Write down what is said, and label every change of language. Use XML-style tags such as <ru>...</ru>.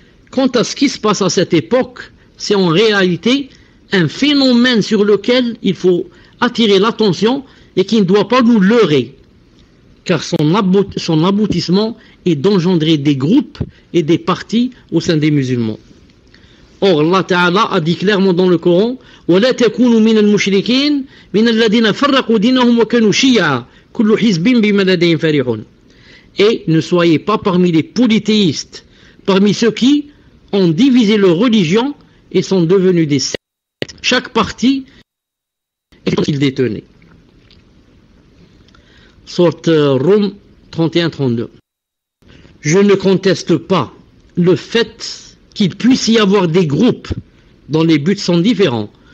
<fr>Quant à ce qui se passe à cette époque, c'est en réalité un phénomène sur lequel il faut attirer l'attention et qui ne doit pas nous leurrer, car son aboutissement est d'engendrer des groupes et des partis au sein des musulmans.</fr> <ar>Or, Allah Ta'ala a dit clairement dans le Coran, وَلَا تَكُونُوا مِنَ الْمُشْرِكِينَ مِنَ الَّذِينَ فَرَّقُوا دِينَهُمْ وَكَانُوا شِيَعًا كُلُّ حِزْبٍ بِمَا لَدَيْهِمْ فَرِحُونَ.</ar> <fr>Et ne soyez pas parmi les polythéistes, parmi ceux qui ont divisé leur religion et sont devenus des sectes. Chaque parti est ce qu'il détenait. Sourate Rum 31-32. Je ne conteste pas le fait qu'il puisse y avoir des groupes dont les buts sont différents.</fr>